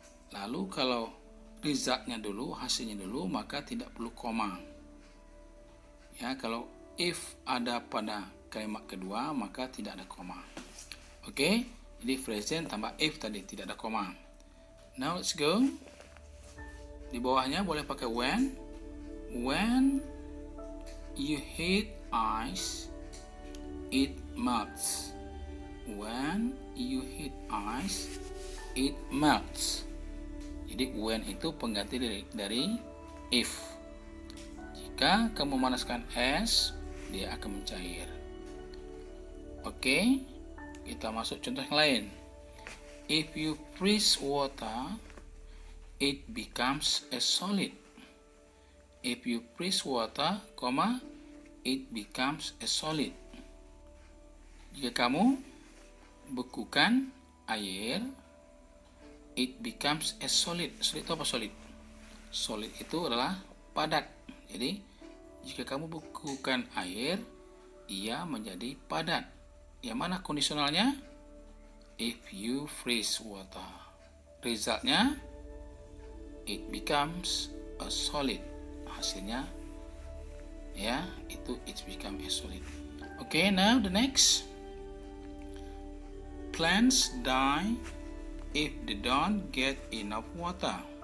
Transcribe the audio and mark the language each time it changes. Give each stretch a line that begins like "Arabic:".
Indonesian: Lalu kalau resultnya dulu, hasilnya dulu, maka tidak perlu koma. Ya, kalau if ada pada kalimat kedua, maka tidak ada koma. Oke, jadi present tambah if tadi, tidak ada koma.
English: Now let's go.
Indonesian: Di bawahnya boleh pakai when.
English: When you heat ice, it melts. When you heat ice, it melts.
Indonesian: Jadi when itu pengganti dari if. Jika kamu memanaskan es, dia akan mencair. Oke, kita masuk contoh yang lain.
English: If you freeze water, it becomes a solid. If you freeze water, it becomes a solid.
Indonesian: Jika kamu bekukan air,
English: it becomes a solid.
Indonesian: Solid itu apa solid? Solid itu adalah padat. Jadi, jika kamu bekukan air, ia menjadi padat. Yang mana kondisionalnya?
English: If you freeze water. Resultnya, it becomes a solid.
Indonesian: Hasilnya, ya, itu
English: it become a solid. Okay, now the next. Plants die if they don't get enough water.